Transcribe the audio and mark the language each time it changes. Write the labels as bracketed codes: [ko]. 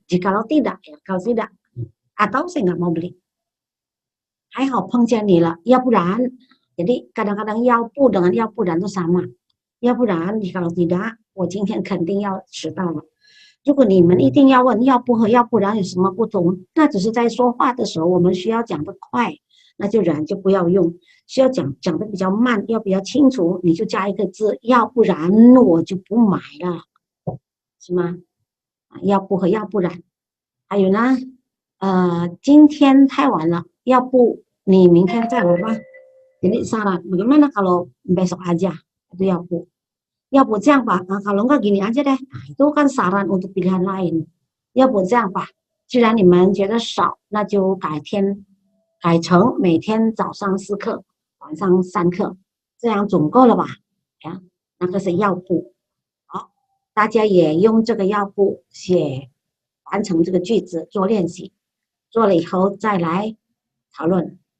[id] Jikalau tidak, ya kalau tidak, atau saya nggak mau beli. [zh] 还好碰见你了，要不然， [id] jadi kadang-kadang [zh] 要不 dengan 要不然都sama，要不然 [id] jikalau tidak， [zh] 我今天肯定要迟到了。如果你们一定要问要不和要不然有什么不同，那只是在说话的时候我们需要讲得快，那就然就不要用，需要讲得比较慢，要比较清楚，你就加一个字，要不然我就不买了，是吗？要不和要不然，还有呢，今天太晚了，要不你明天再来吧。 [id] Jadi saran, bagaimana kalau besok aja? Itu [zh] 要不这样吧， [id] kalau enggak gini aja deh. Nah, itu kan saran untuk pilihan lain. [zh] 要不这样吧，既然你们觉得少，那就改成每天早上4课，晚上3课，这样总够了吧？呀，那个是要不。好，大家也用这个要不完成这个句子做练习，做了以后再来讨论。